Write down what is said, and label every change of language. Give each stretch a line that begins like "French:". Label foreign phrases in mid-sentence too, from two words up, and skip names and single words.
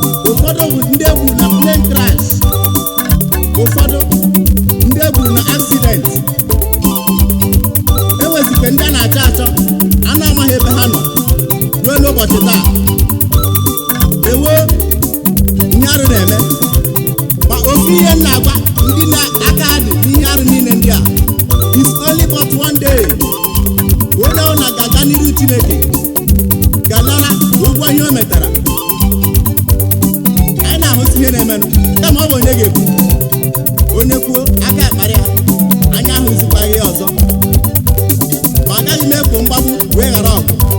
Igbo: Ụfọdụ bụ ndị e gburu na
English: plane crash.
Igbo: Ụfọdụ ndị e gburu na accident. E nwezikwa ndị a na-achọ achọ, a na-amaghị ebe ha nọ ruo n'ụbọchị taa. Ewo, ihe arụ na-eme. Ma ofu ihe m na-agwa ndị na-aka ha dị n'ihe arụ niile ndị a,
English: it's only but one day.
Igbo: Onye ọbụla ga-aga n'iru Chineke, ga-anara ụgwọ ihe o metara. Anyị na-ahụsi ihe na-emenụ, kama ọ bụ onye ga-ekwu. Onye kwuo, aka akparị ya, anya ahụzikwaghị ya ọzọ. Ma agaghị m ekwo mgbagbu wee ghara ọgụ.